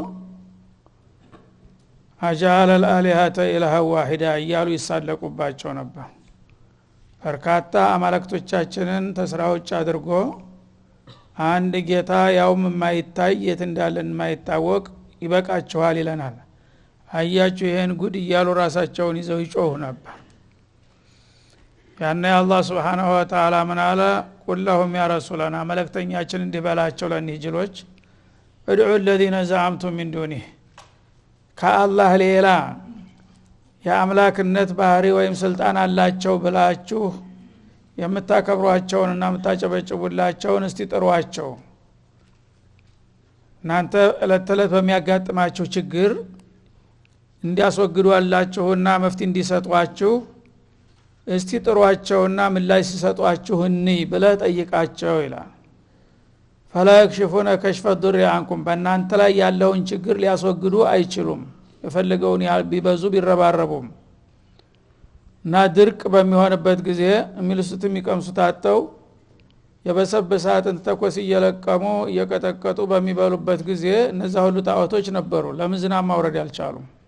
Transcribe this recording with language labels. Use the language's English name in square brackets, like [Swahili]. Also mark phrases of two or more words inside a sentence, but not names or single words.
[Arabic] أجعل الآلهة إلها واحدا [Amharic] እያሉ ይሳለቁባቸው ነበር። በርካታ አማልክቶቻችንን ተስራዎች አድርጎ አንድ ጌታ ያውም የማይታይ የት እንዳለን የማይታወቅ ይበቃችኋል ይለናል። አያችሁ ይሄን ጉድ እያሉ ራሳቸውን ይዘው ይጮሁ ነበር። ያነ አላህ [Arabic] سبحانه وتعالى [Amharic] ምን አለ? [Arabic] قل لهم [Amharic] ያ ረሱላና መልእክተኛችን እንዲበላቸው ለኒጅሎች [Arabic] ادعوا الذين زعمتم من دونه [Amharic] ከአላህ ሌላ የአምላክነት ባህሪ ወይም ስልጣን አላቸው ብላችሁ የምታከብሯቸውንና የምታጨበጭቡላቸውን እስቲ ጥሯቸው። እናንተ እለት ተለት በሚያጋጥማችሁ ችግር እንዲያስወግዱላችሁና መፍትሄ እንዲሰጧችሁ እስቲ ጥሯቸውና ምላሽ ሲሰጧችሁ እንይ ብለህ ጠይቃቸው ይላል። [Arabic] فلا يكشفون كشف الضر عنكم [Amharic] በእናንተ ላይ ያለውን ችግር ሊያስወግዱ አይችሉም። የፈለገውን ያህል ቢበዙ ቢረባረቡም እና ድርቅ በሚሆንበት ጊዜ የሚልሱት የሚቀምሱት አጥተው የበሰበሳትን ተኮስ እየለቀሙ እየቀጠቀጡ በሚበሉበት ጊዜ እነዛ ሁሉ ጣዖቶች ነበሩ። ለምን ዝናብ ማውረድ ያልቻሉም?